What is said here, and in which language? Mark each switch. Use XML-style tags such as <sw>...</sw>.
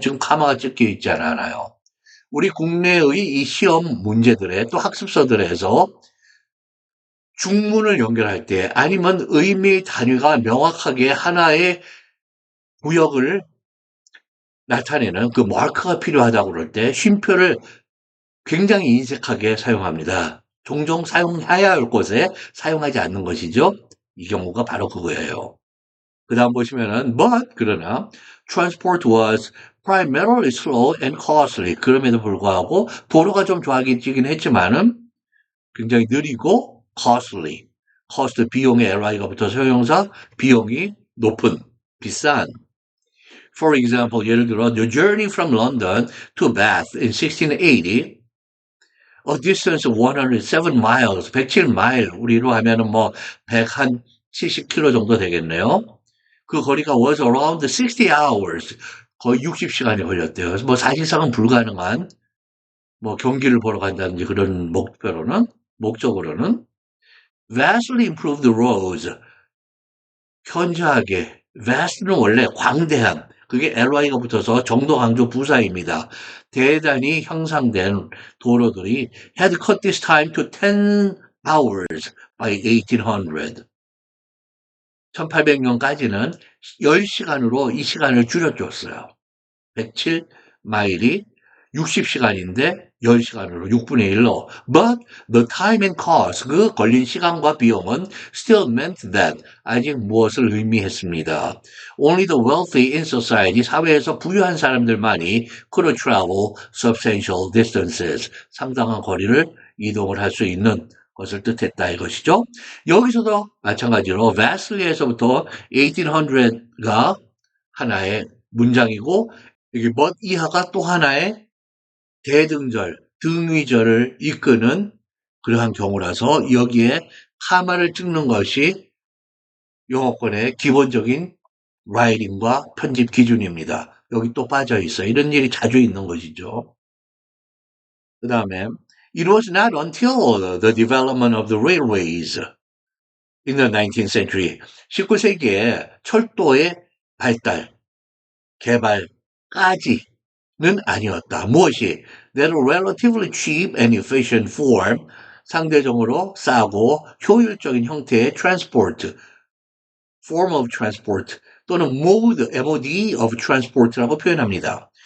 <ko>지금 카마가 찍혀 있지 않아요. 우리 국내의 이 시험 문제들에 또 학습서들에서 중문을 연결할 때 아니면 의미 단위가 명확하게 하나의 구역을 나타내는 그 마크가 필요하다고 그럴 때 쉼표를 굉장히 인색하게 사용합니다. 종종 사용해야 할 곳에 사용하지 않는 것이죠. 이 경우가 바로 그거예요. 그 다음 보시면은</ko> <en>but</en> <ko>그러나</ko> <en>transport was primarily slow and costly.</en> <ko>그럼에도 불구하고 도로가 좀 좋아지긴 했지만은 굉장히 느리고 costly. cost 비용에 ly가 붙어서 형용사 비용이 높은 비싼.</ko> <en>For example,</en> <ko>예를 들어</ko> <en>the journey from London to Bath in 1680 a distance of 107 miles,</en> <ko>107마일, 우리로 하면은 뭐 170km 정도 되겠네요. 그 거리가</ko> <en>was around 60 hours,</en> <ko>거의 60시간이 걸렸대요. 그래서 뭐 사실상은 불가능한, 뭐 경기를 보러 간다든지 그런 목적으로는</ko> <en>vastly improved roads,</en> <ko>현저하게, vast는 원래 광대한, 그게 ly가 붙어서 정도, 강조, 부사입니다. 대단히 향상된 도로들이</ko> <en>had cut this time to 10 hours by 1800.</en> <ko>1800년까지는 10시간으로 이 시간을 줄여줬어요. 107마일이 60시간인데 10시간으로 6분의 1로.</ko> <en>But the time and cost,</en> <ko>그 걸린 시간과 비용은</ko> <en>still meant that,</en> <ko>아직 무엇을 의미했습니다.</ko> <en>Only the wealthy in society,</en> <ko>사회에서 부유한 사람들만이</ko> <en>could travel substantial distances,</en> <ko>상당한 거리를 이동을 할 수 있는 것을 뜻했다 이것이죠. 여기서도 마찬가지로 vastly에서부터 1800가 하나의 문장이고 여기 but 이하가 또 하나의 대등절, 등위절을 이끄는 그러한 경우라서 여기에 카마를 찍는 것이 영어권의 기본적인 라이팅과 편집 기준입니다. 여기 또 빠져 있어요. 이런 일이 자주 있는 것이죠.</ko> <en>그 다음에 It was not until the development of the railways in the 19th century.</en> <ko>19세기에 철도의 발달, 개발까지는 아니었다. 무엇이?</ko> <en>That a relatively cheap and efficient form,</en> <ko>상대적으로 싸고 효율적인 형태의</ko> <en>transport, form of transport</en> <ko>또는</ko> <en>mode, mode of transport</en> <ko>라고 표현합니다.</ko>